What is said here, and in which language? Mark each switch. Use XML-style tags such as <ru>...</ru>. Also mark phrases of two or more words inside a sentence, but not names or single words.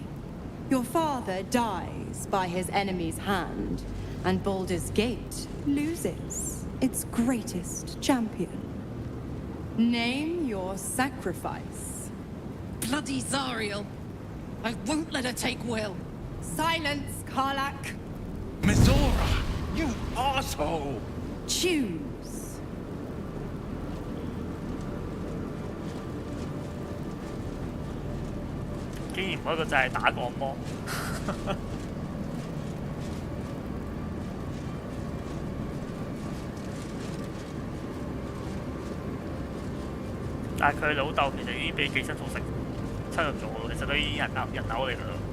<en>Your father dies by his enemy's hand, and Baldur's Gate loses its greatest champion. Name your sacrifice. Bloody Zariel! I won't let her take Will. Silence, Karlak. Mizora, you asshole! Choose.</en> <yue>竟然嗰個就係打個魔。但係佢老豆其實已經俾寄生蟲食侵入咗咯，其實都已經人偶嚟㗎啦。</yue>